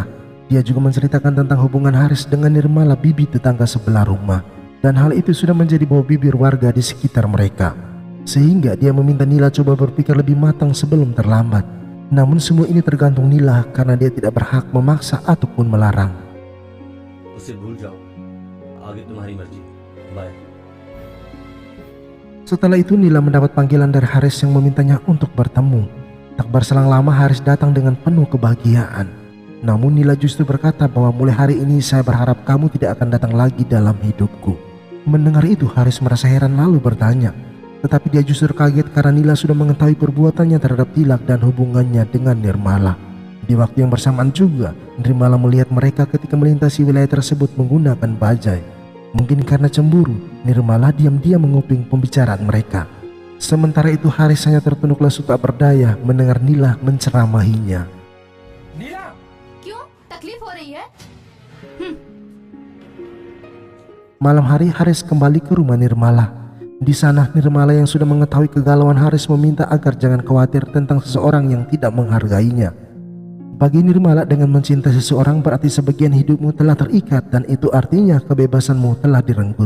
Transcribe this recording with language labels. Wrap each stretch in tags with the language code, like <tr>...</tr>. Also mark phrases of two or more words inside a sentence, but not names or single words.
<id>Dia juga menceritakan tentang hubungan Haris dengan Nirmala, bibi tetangga sebelah rumah. Dan hal itu sudah menjadi bau bibir warga di sekitar mereka. Sehingga dia meminta Nila coba berpikir lebih matang sebelum terlambat. Namun semua ini tergantung Nila karena dia tidak berhak memaksa ataupun melarang.</id> <hi>उसे भूल जाओ, आगे तुम्हारी मर्जी, बाय।</hi> <id>Setelah itu Nila mendapat panggilan dari Haris yang memintanya untuk bertemu. Tak berselang lama Haris datang dengan penuh kebahagiaan. Namun Nila justru berkata bahwa mulai hari ini saya berharap kamu tidak akan datang lagi dalam hidupku. Mendengar itu Haris merasa heran lalu bertanya. Tetapi dia justru kaget karena Nila sudah mengetahui perbuatannya terhadap Tilak dan hubungannya dengan Nirmala. Di waktu yang bersamaan juga Nirmala melihat mereka ketika melintasi wilayah tersebut menggunakan bajai. Mungkin karena cemburu, Nirmala diam-diam menguping pembicaraan mereka. Sementara itu Haris hanya tertunduk lesu tak berdaya mendengar Nila menceramahinya.</id> <hi>नीला, क्यों तकलीफ हो रही है?</hi> <id>Malam hari Haris kembali ke rumah Nirmala. Di sana Nirmala yang sudah mengetahui kegalauan Haris meminta agar jangan khawatir tentang seseorang yang tidak menghargainya. Bagi Nirmala, dengan mencintai seseorang berarti sebagian hidupmu telah terikat dan itu artinya kebebasanmu telah direnggut.</id>